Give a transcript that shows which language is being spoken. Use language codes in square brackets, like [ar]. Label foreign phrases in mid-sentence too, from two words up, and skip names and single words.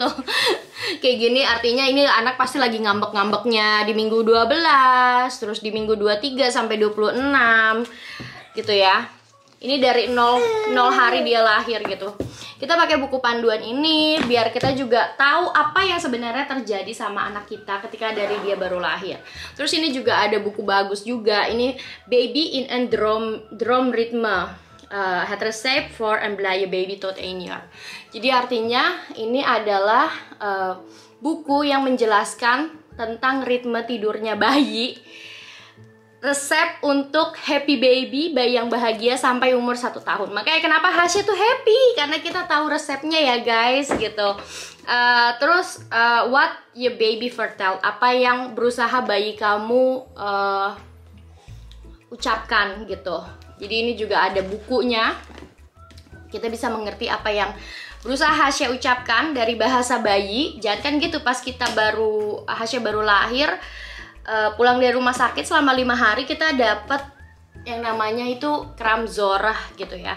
[id] Kayak gini artinya ini anak pasti lagi ngambek-ngambeknya di minggu 12, terus di minggu 23 sampai 26 gitu ya. Ini dari 0 hari dia lahir gitu. Kita pakai buku panduan ini biar kita juga tahu apa yang sebenarnya terjadi sama anak kita ketika dari dia baru lahir. Terus ini juga ada buku bagus juga. Ini Baby in a Drum Rhythm. Het recept for een blije baby tot 1 jaar. Jadi artinya ini adalah buku yang menjelaskan tentang ritme tidurnya bayi. Resep untuk [en] happy baby, [id] bayi yang bahagia sampai umur 1 tahun. Makanya kenapa Hasya tuh happy, karena kita tahu resepnya ya guys gitu. Terus what your baby foretell, apa yang berusaha bayi kamu ucapkan gitu. Jadi ini juga ada bukunya. Kita bisa mengerti apa yang berusaha Hasya ucapkan dari bahasa bayi. Jangan kan gitu pas Hasya baru lahir, pulang dari rumah sakit selama 5 hari kita dapat yang namanya itu kramzorah gitu ya.